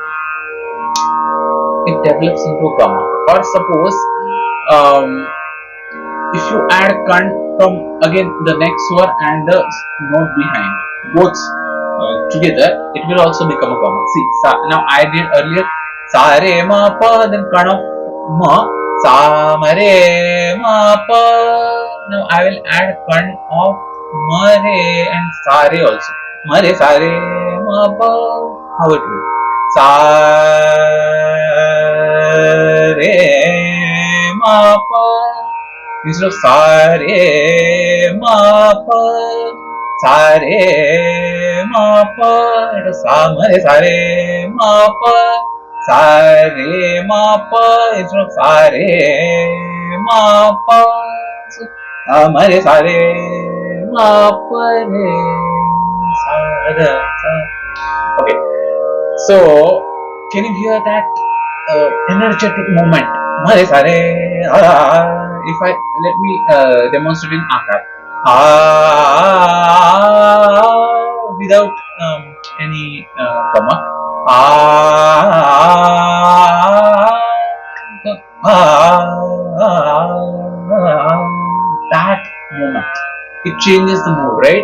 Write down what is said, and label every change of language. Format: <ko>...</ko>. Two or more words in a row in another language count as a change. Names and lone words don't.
<en>It develops into a gamak. Or suppose if you add kan from again the next swar and the note behind, both together, it will also become a gamak. See, now I did earlier sa re ma pa, then kan of ma, sa ma re ma pa. Now I will add kan of ma re and sa re also. Ma re sa re ma pa. How it will? Sa re ma pa. Instead of sa re ma pa, sa re ma pa, it was sa ma re ma pa, sa re ma pa, instead of sa re ma pa, so sa ma re ma pa re sa ra sa. Okay, so can you hear that energetic moment? Ma re sa re. If I let me demonstrate in akar. Without any gamak. That moment, it changes the mood, right?</en>